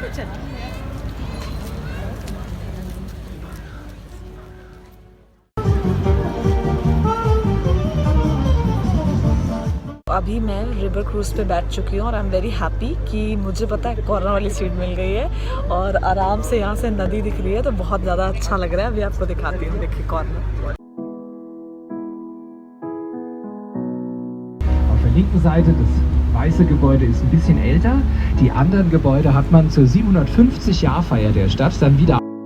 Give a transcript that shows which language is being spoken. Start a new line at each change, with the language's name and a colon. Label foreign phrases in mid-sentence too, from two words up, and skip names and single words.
Hindi: तो चलिए अभी मैं
English: river cruise
Hindi: पे बैठ चुकी हूँ और
English: I am very happy
Hindi: कि मुझे पता है कॉर्नर वाली सीट मिल गई है और आराम से यहाँ से नदी दिख रही है, तो बहुत ज़्यादा अच्छा लग रहा है। अभी आपको दिखाती हूँ, देखिए कॉर्नर।
German: Auf der linken Seite das weiße Gebäude ist ein bisschen älter. Die anderen Gebäude hat man zur 750-Jahr-Feier der Stadt dann wieder